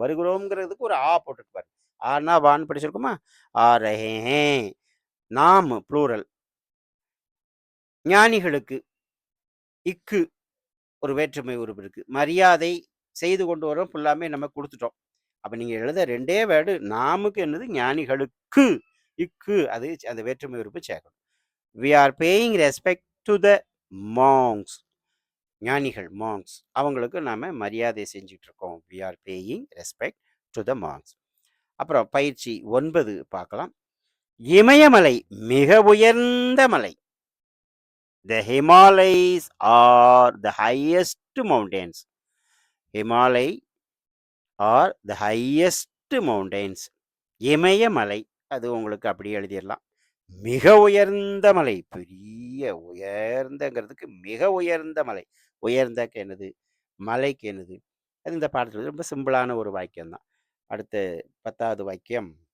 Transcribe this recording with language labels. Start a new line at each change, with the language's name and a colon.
Tamil: வருகிறோம்ங்கிறதுக்கு ஒரு ஆ போட்டுட்டு பாருங்க. ஆனா வான்னு படிச்சிருக்குமா.
Hindi: ஆ ரஹே ஹே.
Tamil: நாம் ப்ளூரல். ஞானிகளுக்கு இக்கு ஒரு வேற்றுமை உருவு இருக்கு. மரியாதை செய்து கொண்டு வரோம் ஃபுல்லாமே நம்ம கொடுத்துட்டோம். அப்ப நீங்க எழுத 2டே வேர்டு. நாமுக்கு என்னது? ஞானிகளுக்கு. இக்கு அது அந்த வேற்றுமை உறுப்பு சேர்க்கணும்.
English: We are paying respect to the monks.
Tamil: ஞானிகள் மாங்ஸ். அவங்களுக்கு நாம மரியாதை செஞ்சுட்டு இருக்கோம்.
English: We are paying respect to the monks.
Tamil: அப்புறம் பயிற்சி 9 பார்க்கலாம். இமயமலை மிக உயர்ந்த மலை.
English: The Himalayas are the highest mountains. Himalay are the highest mountains.
Tamil: இமயமலை. அது உங்களுக்கு அப்படியே எழுதிடலாம். மிக உயர்ந்த மலை. பெரிய உயர்ந்தங்கிறதுக்கு மிக உயர்ந்த மலை. உயர்ந்தக்கு என்னது? மலைக்கு என்னது? அது இந்த பாடத்தில் ரொம்ப சிம்பிளான ஒரு வாக்கியம் தான். அடுத்த 10வது வாக்கியம்.